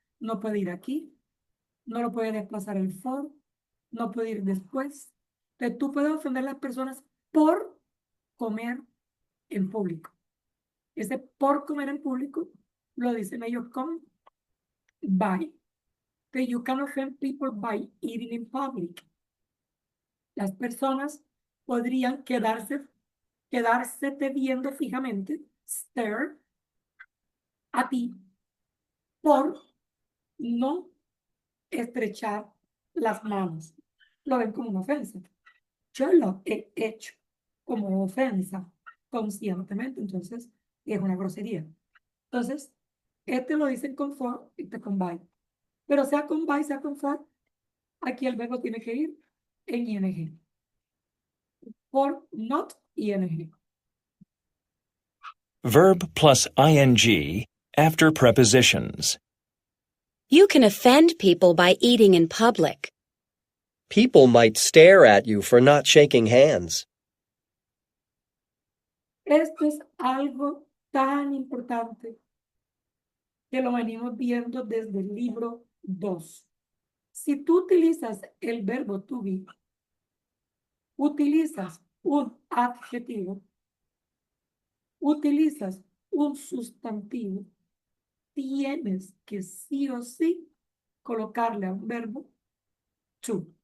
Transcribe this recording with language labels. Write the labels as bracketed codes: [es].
[es] No puede ir aquí, no lo puede desplazar el for, no puede ir después. Entonces, tú puedes ofender a las personas por comer en público. Ese por comer en público lo dicen ellos con by. [en] That you can offend people by eating in public. [es] Las personas podrían quedársete viendo fijamente, stare, a ti, por no estrechar las manos. Lo ven como una ofensa. Yo lo he hecho como ofensa conscientemente, entonces es una grosería. Entonces, este lo dicen con for, este con by. Pero sea con by, sea con for, aquí el verbo tiene que ir en ing. [en] For, not, ing. Verb plus ing after prepositions. You can offend people by eating in public. People might stare at you for not shaking hands. [es] Esto es algo tan importante que lo venimos viendo desde el libro 2. Si tú utilizas el verbo to be, utilizas un adjetivo, utilizas un sustantivo, tienes que sí o sí colocarle a un verbo to.